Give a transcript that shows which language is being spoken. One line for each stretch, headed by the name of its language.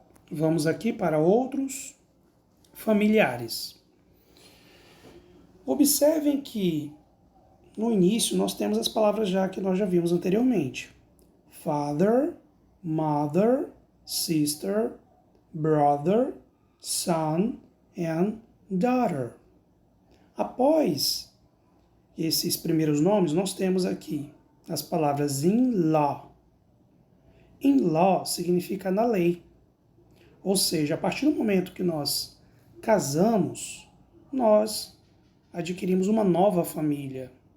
Portuguese: Vamos aqui para outros familiares. Observem que no início nós temos as palavras já que nós já vimos anteriormente.
English: Father, mother, sister, brother, son and daughter.
Portuguese: Após esses primeiros nomes, nós temos aqui as palavras in-law. In-law significa na lei. Ou seja, a partir do momento que nós casamos, nós adquirimos uma nova família.